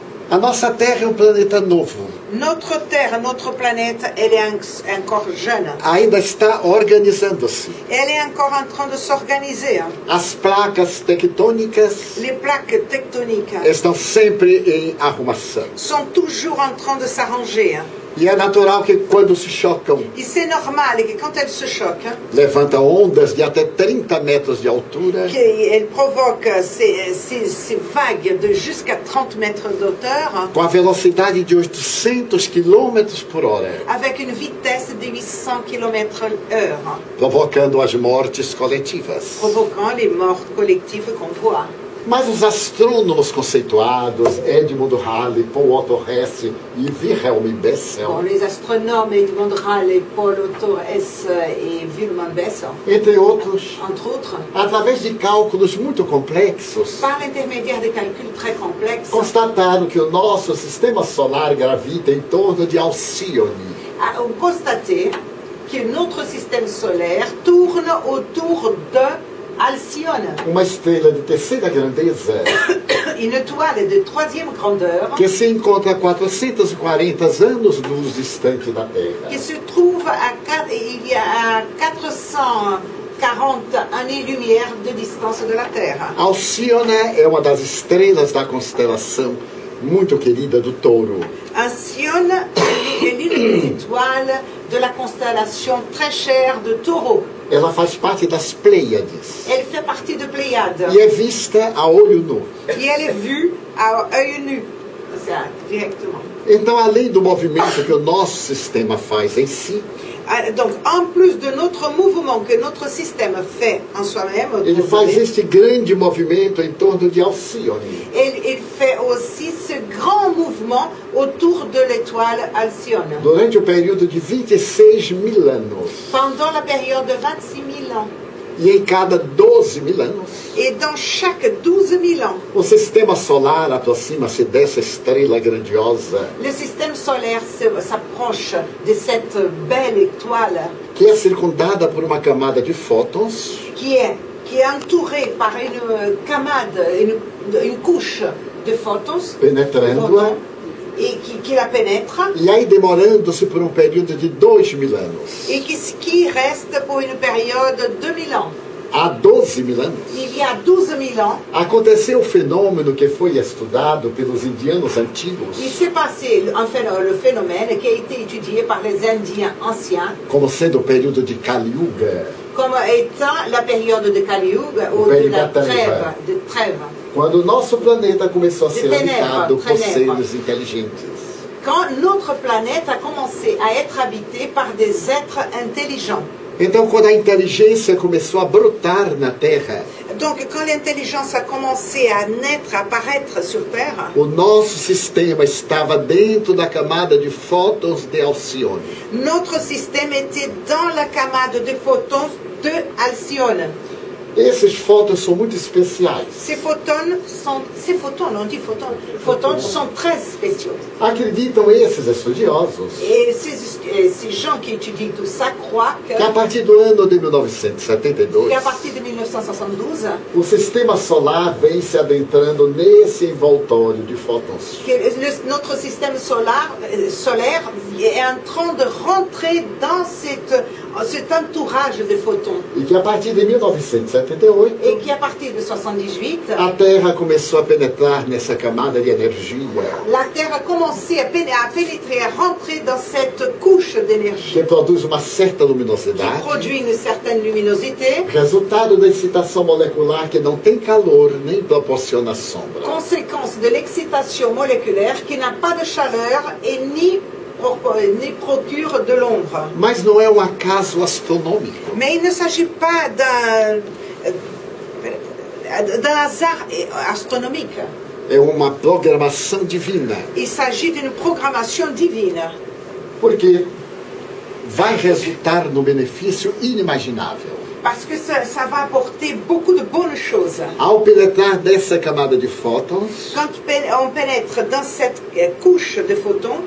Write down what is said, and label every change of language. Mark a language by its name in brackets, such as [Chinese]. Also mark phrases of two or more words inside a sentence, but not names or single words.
[Portuguese] A nossa Terra é um planeta novo. [French] Notre Terre, notre planète, elle est encore jeune. [Portuguese] Ainda está organizando-se. [French] Elle est encore en train de s'organiser. [Portuguese] As placas tectônicas [French] Les plaques tectoniques [Portuguese] estão sempre em arrumação. [French] sont toujours en train de s'arranger. [Portuguese] E é natural que quando se chocam, [French] Et c'est normal que quand elles se choquent, [Portuguese] levanta ondas de até 30 metros de altura, [French] qu'elles provoquent ces vagues de jusqu'à 30 mètres d'auteur, [Portuguese] com a velocidade de 800 km por hora, [French] avec une vitesse de 800 km/h, [Portuguese] provocando as mortes coletivas. [French] provoquant les morts collectives qu'on voit. [Portuguese] Mas os astrônomos conceituados, Edmund Halley, Paul Otto Hesse e Wilhelm Bessel, [French] Bon, les astronomes Edmond Halley, Paul Otto Hesse et Wilhelm Bessel, [Portuguese] entre outros, [French] entre autres, [Portuguese] através de cálculos muito complexos, [French] par l'intermédiaire de calculs très complexes, [Portuguese] constataram que o nosso sistema solar gravita em torno de Alcione, [French] ont constaté que notre système solaire tourne autour de Alcyone, [Portuguese] uma estrela de terceira grandeza, [French] une étoile de troisième grandeur [Portuguese] que se encontra a 440 anos-luz distante da Terra. [French] qui se trouve il y a 440 années-lumière de distance de la Terre. [Portuguese] Alcione é uma das estrelas da constelação muito querida do Touro. [French] Alcyone est l'une des étoiles de la constellation très chère de Taureau. [Portuguese] Ela faz parte das Pleiades [French] Elle fait partie de Pléiades [Portuguese] e é vista a olho nu. [French] et elle est vue à œil nu, ça, directement. [Portuguese] Então, além do movimento que o nosso sistema faz em si, [French] Donc, en plus de notre mouvement que notre système fait en soi-même, [Portuguese] ele faz este grande movimento em torno de Alcione. [French] il fait aussi ce grand mouvement autour de l'étoile Alcyone. [Portuguese] Durante o período de 26.000 anos. [French] Pendant la période de 26 000 ans. [Portuguese] E em cada 12.000 anos, [French] Et dans chaque 12 000 ans, [Portuguese] o sistema solar aproxima-se dessa estrela grandiosa, [French] le système solaire s'approche de cette belle étoile [Portuguese] que é circundada por uma camada de fótons, [French] qui est entourée par une camade, une couche de photons, [Portuguese] penetrando-a, [French] et qui la pénètre, [Portuguese] e aí demorando-se por um período de 2.000 anos. [French] et qui reste pour une période de 2000 ans. [Portuguese] Há 12.000 anos, [French] Il y a 12 000 ans, [Portuguese] aconteceu o fenômeno que foi estudado pelos indianos antigos [French] il s'est passé le phénomène qui a été étudié par les Indiens anciens [Portuguese] como sendo o período de Kali Yuga, [French] comme étant la période de Kali Yuga ou de la trêve. [Portuguese] quando o nosso planeta começou a ser [French] ténèbres, [Portuguese] habitado por [French] ténèbres. [Portuguese] seres inteligentes. [French] Quand notre planète a commencé à être habitée par des êtres intelligents. [Portuguese] Então, quando a inteligência começou a brotar na Terra, [French] Donc, quand l'intelligence a commencé à naître, à apparaître sur Terre, [Portuguese] o nosso sistema estava dentro da camada de fótons de Alcione. [French] notre système était dans la camade de photons de Alcyone. [Portuguese] Esses fótons são muito especiais. [French] Ces photons, on dit photons sont très spéciaux. [Portuguese] Acreditam esses estudiosos [French] Et ces gens qui étudient tout ça croient [Portuguese] que a partir do ano de 1972, [French] qu'à partir de 1972, [Portuguese] o sistema solar vem se adentrando nesse envoltório de fótons. [French] notre système solaire est en train de rentrer dans cet entourage de photons. [Portuguese] E que a partir de 1978, [French] Et qui à partir de 78, [Portuguese] a Terra começou a penetrar nessa camada de energia, [French] la Terre a commencé à pénétrer, à rentrer dans cette couche d'énergie [Portuguese] que produz uma certa [French] qui [Portuguese] luminosidade, [French] produit une certaine luminosité, [Portuguese] resultado da excitação molecular que não tem calor nem proporciona sombra. [French] conséquence de l'excitation moléculaire qui n'a pas de chaleur et ni procure de l'ombre. [Portuguese] Mas não é um acaso astronômico. [French] Mais il ne s'agit pas d'un hasard astronomique. [Portuguese] É uma programação divina. [French] Il s'agit d'une programmation divine. [Portuguese] Porque vai resultar no benefício inimaginável. [French] Parce que ça va apporter beaucoup de bonnes choses. [Portuguese] Ao penetrar nessa camada de fótons, [French] Quand on pénètre dans cette couche de photons,